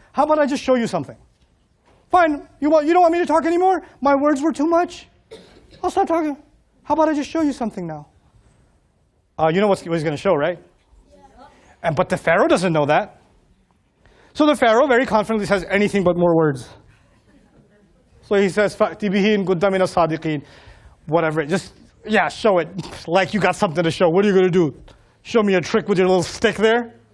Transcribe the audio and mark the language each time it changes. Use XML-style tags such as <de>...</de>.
<en>How about I just show you something? Fine. You don't want me to talk anymore? My words were too much? I'll stop talking. How about I just show you something now? You know what he's going to show, right? Yeah. But the Pharaoh doesn't know that. So the Pharaoh very confidently says anything but more words. So he says,</en> <ar>فَأْتِ بِهِ إِن كُنْتَ مِنَ الصَّادِقِينَ.</ar> <en>Whatever, just, yeah, show it. Like you got something to show. What are you going to do? Show me a trick with your little stick there?</en>